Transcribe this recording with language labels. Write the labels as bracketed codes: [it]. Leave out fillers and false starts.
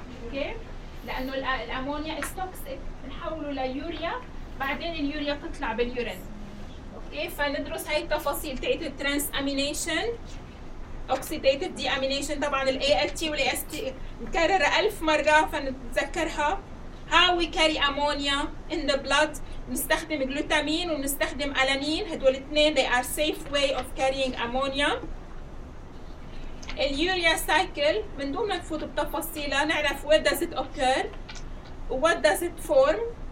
[ar] اوكي، لانه الامونيا [en] is toxic [ar] بنحوله ليوريا، بعدين اليوريا بتطلع باليورين. اوكي، فندرس هاي التفاصيل تاعت الترانس امينيشن، اوكسيديتيف دي امينيشن. طبعا الاي ال تي والاي اس تي نكرر 1000 مره فنتذكرها. [en] How we carry ammonia in the blood. [ar] نستخدم جلوتامين ونستخدم ألانين. هدول الاثنين [en] they are safe way of carrying ammonia. اليوريا cycle [ar] من دون ما نفوت بتفاصيلها نعرف [en] where does it occur, what does it form.